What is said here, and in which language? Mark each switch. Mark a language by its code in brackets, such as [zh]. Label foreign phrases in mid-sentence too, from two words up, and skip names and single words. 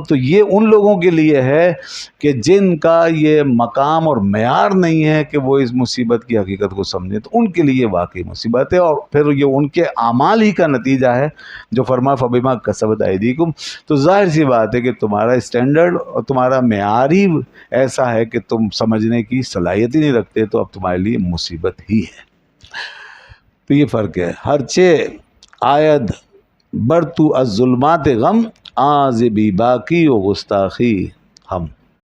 [ur] تو یہ ان لوگوں کے لیے ہے کہ جن کا یہ مقام اور معیار نہیں ہے کہ وہ اس مصیبت کی حقیقت کو سمجھیں، تو ان کے لیے واقعی مصیبت ہے، اور پھر یہ ان کے اعمال ہی کا نتیجہ ہے جو فرما [ar] فبما کسبت ایدیکم۔ [ur] تو ظاہر سی بات ہے کہ تمہارا اسٹینڈرڈ اور تمہارا معیار ہی ایسا ہے کہ تم سمجھنے کی صلاحیت ہی نہیں رکھتے، تو اب تمہارے لیے مصیبت ہی ہے۔ تو یہ فرق ہے۔ [fa] ہرچہ آید بر تو از ظلمات غم آز بی باقی و گستاخی ہم۔